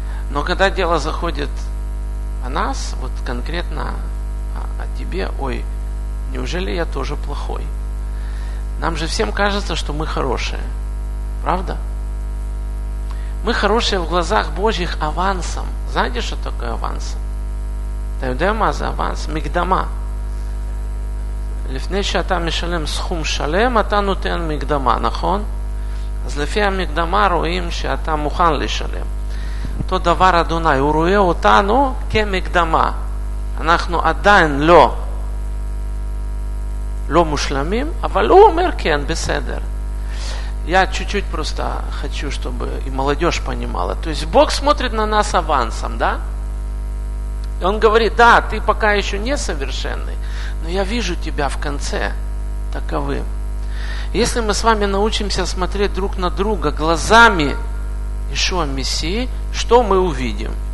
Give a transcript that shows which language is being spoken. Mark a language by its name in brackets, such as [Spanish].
[Russian] Но когда дело заходит о нас, вот конкретно о тебе, ой, неужели я тоже плохой? Нам же всем кажется, что мы хорошие. Правда? Мы хорошие в глазах Божьих авансом. Знаете, что такое авансом? Тайдема за аванс, мигдама. [Hebrew] לפני שאתה משלם סכום שלם, אתה נותן מקדמה, נכון? אז לפי המקדמה רואים שאתה מוכן לשלם. אותו דבר אדוני, הוא רואה אותנו כמקדמה. אנחנו עדיין לא מושלמים, אבל הוא אומר כן, בסדר. [Russian] Я чуть-чуть просто хочу, чтобы и молодежь понимала. То есть Бог смотрит на нас авансом, да? И он говорит, да, ты пока еще не совершенный, но я вижу тебя в конце таковым. Если мы с вами научимся смотреть друг на друга глазами Ишуа Мессии, что мы увидим?